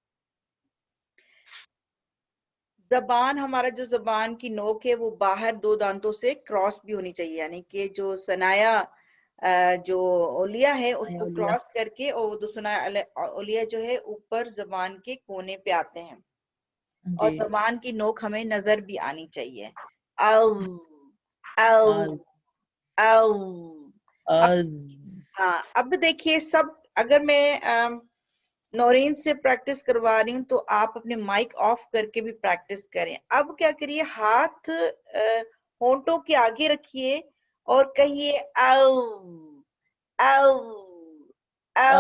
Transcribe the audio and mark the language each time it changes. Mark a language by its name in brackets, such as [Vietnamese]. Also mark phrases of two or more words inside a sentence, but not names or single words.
[Urdu] زبان, ہمارا جو زبان کی نوک ہے وہ باہر دو دانتوں سے کراس بھی ہونی چاہیے, یعنی کہ جو ثنایا جو اولیہ ہے اس کو اولیاء. کراس کر کے, اور دو ثنایا اولیہ جو ہے اوپر زبان کے کونے پہ آتے ہیں, اور جی زبان کی نوک ہمیں نظر بھی آنی چاہیے. او او از او. از ہاں اب دیکھیے سب, اگر میں نورین سے پریکٹس کروا رہی ہوں تو آپ اپنے مائک آف کر کے بھی پریکٹس کریں. اب کیا کریے, ہاتھ ہونٹوں کے آگے رکھیے اور کہیے او او او.